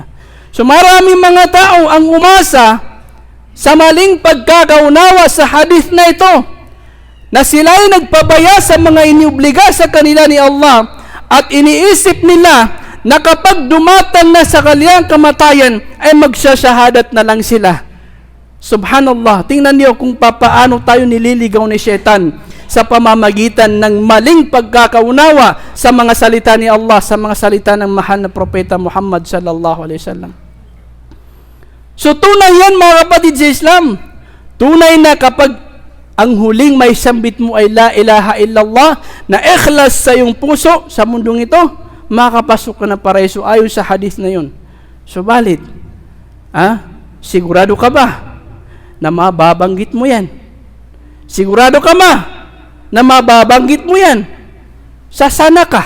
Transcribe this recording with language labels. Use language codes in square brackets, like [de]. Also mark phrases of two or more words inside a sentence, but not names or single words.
[tl] So maraming mga tao ang umasa sa maling pagkakaunawa sa hadith na ito, na sila ay nagpabaya sa mga iniubliga sa kanila ni Allah at iniisip nila na kapag dumatang na sa kanilang kamatayan ay magsasyahadat na lang sila. Subhanallah, tingnan niyo kung papaano tayo nililigaw ni Shaitan sa pamamagitan ng maling pagkakaunawa sa mga salita ni Allah, sa mga salita ng mahal na propeta Muhammad [ar] صلى الله عليه وسلم. [tl] So tunay yan, mga kapatid sa Islam. Tunay na kapag ang huling may sambit mo ay [ar] لا إله إلا الله, [tl] na ikhlas sa iyong puso sa mundong ito, makakapasok ka na paraiso ayon sa hadith na yun. So valid. Sigurado ka ba na mababanggit mo yan? Sigurado ka ba na mababanggit mo yan? Sasana ka.